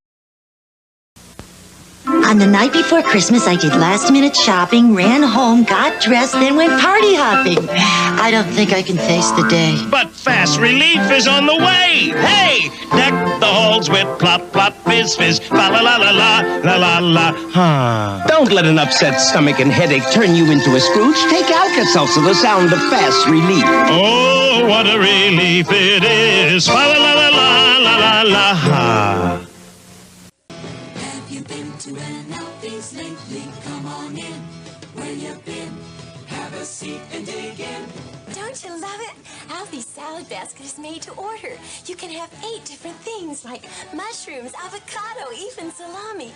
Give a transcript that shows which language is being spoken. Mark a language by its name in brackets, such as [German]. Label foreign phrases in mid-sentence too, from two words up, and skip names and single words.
[English] On the night before Christmas, I did last-minute shopping, ran home, got dressed, then went party hopping. I don't think I can face the day. But fast relief is on the way. Hey, deck the halls with plop, plop, fizz, fizz, fa la la la la, la la la, ha. Don't let an upset stomach and headache turn you into a Scrooge. Take Alka-Seltzer, the sound of fast relief. Oh, what a relief it is. Fa la la la la, la la la, ha. To an Alfie's lately, come on in. Where you been? Have a seat and dig in. Don't you love it? Alfie's salad basket is made to order. You can have 8 different things like mushrooms, avocado, even salami.